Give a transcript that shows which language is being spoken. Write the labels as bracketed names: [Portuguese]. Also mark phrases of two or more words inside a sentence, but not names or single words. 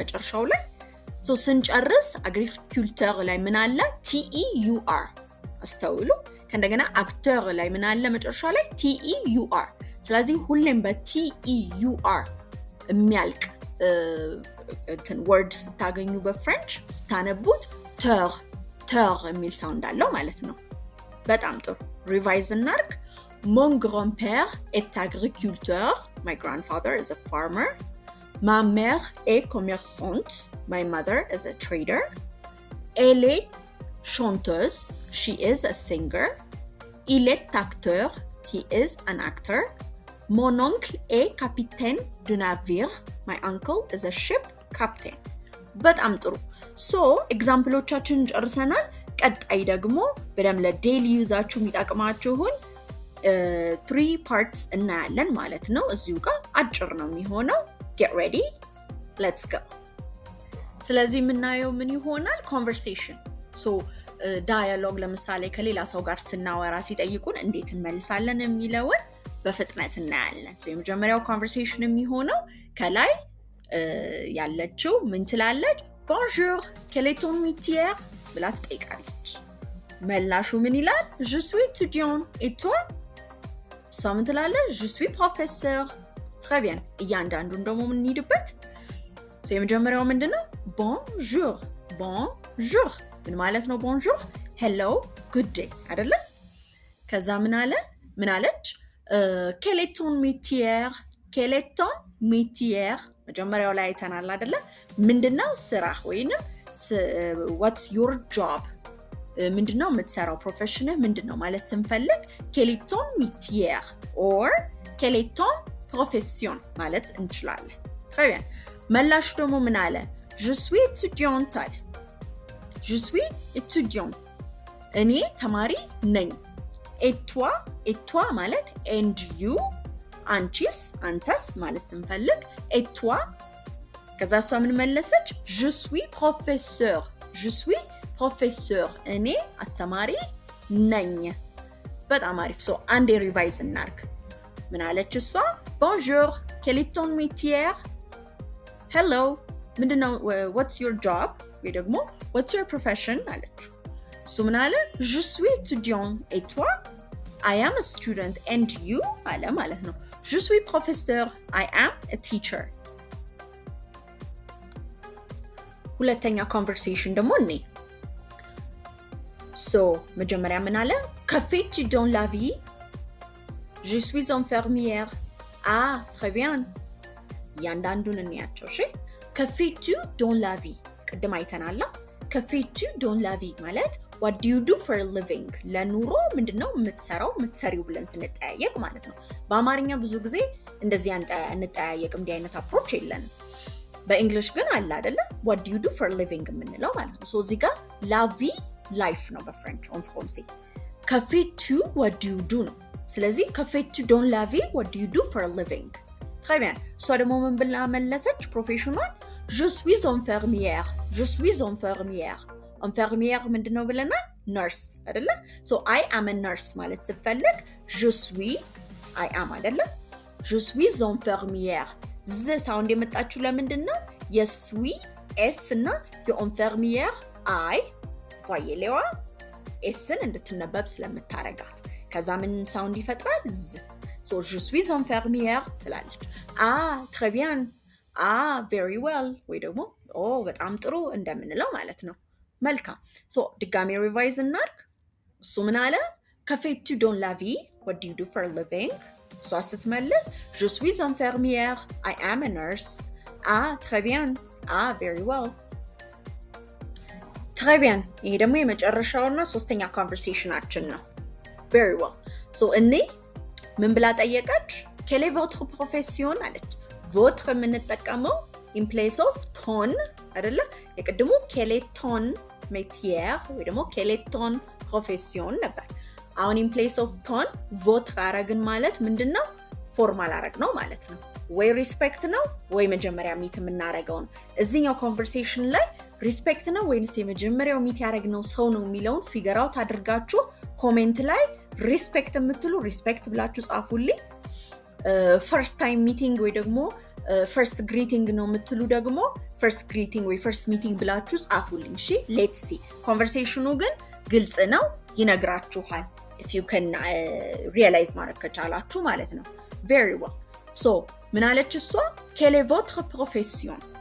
[Amharic] መጨረሻው ላይ so ስንጨርስ agriculteur ላይ ምን አለ? ter አስተውሉ። ከእንደገና acteur ላይ ምን አለ? መጨረሻ ላይ ter ስለዚህ ሁሌም በter የሚያልቅ እንትን word ስታገኙ በፍሬንች ስታነቡት ter የሚል ሳውንድ አለው ማለት ነው። በጣም ጥሩ። ሪቫይዝ እናርግ. [French] Mon grand-père est agriculteur. [English] My grandfather is a farmer. [French] Ma mère est commerçante. [English] My mother is a trader. [French] Elle est chanteuse. [English] She is a singer. [French] Il est acteur. [English] He is an actor. [French] Mon oncle est capitaine de navire. [English] My uncle is a ship captain. [Amharic] በጣም ጥሩ. So ኤግዛምፕሎቻችንን ጨርሰናል. ቀጣይ ደግሞ በደም ለዴሊ ዩዛችሁ የሚጠቅማችሁን 3 parts እናያለን ማለት ነው እዚሁ ጋር አጭር ነው የሚሆነው [English] get ready let's go [Amharic] ስለዚህ የምናየው ምን ይሆናል conversation so ዳያሎግ ለምሳሌ ከሌላ ሰው ጋር ስናወራ ሲጠይቁን እንዴት እንመልሳለን የሚለውን በፍጥነት እናያለን so የመጀመሪያው conversation የሚሆነው ከላይ ያለችው ምን ትላለች [French] bonjour quel est ton métier [Amharic] ብላ ትጠይቃለች መላሹ ምን ይላል [French] je suis étudiant et toi ça [Amharic] ምን ትላለች [French] je suis professeur très [Amharic] bien እያንዳንዱን ደግሞ ምን እንሂድበት so የመጀመሪያው ምንድነው [French] bonjour bonjour [Amharic] ምን ማለት ነው bonjour [English] hello good day [Amharic] አይደለ ከዛ ምን አለች quel [French] est ton métier quel est ton métier [Amharic] መጀመሪያው ላይ አይተናል አይደለ ምንድነው ስራ ወይንም [English] what's your [Amharic] job ምንድነው የምትሰራው ፕሮፌሽንህ ምንድነው ማለት ስንፈልግ [French] quel est ton métier [Amharic] or [French] quel est ton profession [Amharic] ማለት እንችላለን [French] très bien [Amharic] መላሹ ደግሞ ምን አለ [French] je suis étudiante [Amharic] አለ [French] je suis étudiant [Amharic] እኔ ተማሪ ነኝ [French] et toi [Amharic] ማለት [English] and you [Amharic] አንቺስ አንተስ ማለት ስንፈልግ [French] et toi [Amharic] ከዛ እሷ ምን መለሰች [French] je suis [Amharic] professeur እኔ አስተማሪ ነኝ በጣም አሪፍ so አንዴ ሪቫይዝ እናርግ ምን አለች እሷ [French] bonjour quel est ton métier [Amharic] hello ምንድነው [English] what's your job [Amharic] ወይ ደግሞ [English] what's your profession [Amharic] አለች እሱ ምን አለ [French] je suis étudiant et toi [English] I am a student and you [Amharic] አለ ማለት ነው [French] je suis professeur [English] I am a teacher [Amharic] ሁለተኛ conversation ደግሞ እኔ so መጀመሪያ ምን አለ [French] que fais-tu dans la vie je suis infirmière ah très bien [Amharic] ያንዳንዱን እንያቸው እሺ [French] que fais-tu dans la vie [Amharic] ቅድም አይተናል [French] que fais-tu dans la vie [Amharic] ማለት [English] what do you do for a living [Amharic] ለኑሮ ምንድነው የምትሰሪው ብለን ስንጠያየቅ ማለት ነው በአማርኛ ብዙ ጊዜ እንደዚህ እንጠያየቅም እንዲህ አይነት አፕሮች የለንም በእንግሊሽ ግን አለ አይደለ [English] what do you do for a living [Amharic] የምንለው ማለት ነው so እዚህ ጋር [French] la vie [Amharic] life ነው በፍሬንች [French] en français que fais-tu [English] what do you do [Amharic] ነው ስለዚህ [French] que fais-tu dans la vie [English] what do you do for a living [French] très bien [Amharic] እሷ ደግሞ ምን ብላ መለሰች ፕሮፌሽኗን [French] je suis [Amharic] infirmière ምንድነው ብለናል nurse አይደለ [English] so I am a nurse [Amharic] ማለት ስፈልግ [French] je suis [English] I am [Amharic] አይደለ [French] je suis infirmière [Amharic] z ሳውንድ የመጣችሁ ለምንድነው የስዊ s እና የinfirmière I ቫየሌዋ sን እንድትነበብ ስለምታረጋት ከዛ ምን ሳውንድ ይፈጥራል z so [French] je suis infirmière [Amharic] ትላለች [French] ah très bien [English] ah very well [Amharic] ወይ ደግሞ በጣም ጥሩ እንደምንለው ማለት ነው መልካም so ድጋሚ ሪቫይዝ እናርግ እሱ ምን አለ [French] que fais-tu dans la vie [English] what do you do for a living [Amharic] እሷ ስትመልስ [French] je suis infirmière [English] I am a nurse [French] ah très bien [English] ah very well [French] très bien [Amharic] ይሄ ደግሞ የመጨረሻውና ሶስተኛ ኮንቨርሴሽናችን ነው [English] very well so [Amharic] እኔ ምን ብላ ጠየቀች [French] quelle est votre profession [Amharic] አለች votre የምንጠቀመው [English] in place of [Amharic] ton አይደለ የቅድሙ [French] quel est ton [Amharic] métier ወይ ደግሞ [French] quel est ton profession [Amharic] ነበር አሁን [English] in place of [French] ton votre [Amharic] አረግን ማለት ምንድነው ፎርማል አረግ ነው ማለት ነው ወይ ሪስፔክት ነው ወይ መጀመሪያ ሚት የምናረገው ነው እዚህኛው ኮንቨርሴሽን ላይ ሪስፔክት ነው ወይስ የመጀመሪያው ሚት ያረግነው ሰው ነው የሚለውን [English] figure out [Amharic] አድርጋችሁ ኮሜንት ላይ ሪስፔክት የምትሉ ሪስፔክት ብላችሁ ጻፉልኝ [English] first time meeting [Amharic] ወይ ደግሞ [English] first greeting [Amharic] ነው የምትሉ ደግሞ [English] first greeting [Amharic] ወይ [English] first meeting [Amharic] ብላችሁ ጻፉልኝ እሺ [English] let's see [Amharic] ኮንቨርሴሽኑ ግን ግልጽ ነው ይነግራችኋል [English] if you can realize [Amharic] ማድረግ ከቻላችሁ ማለት ነው [English] very well so [Amharic] ምን አለች እሷ [French] quelle est votre profession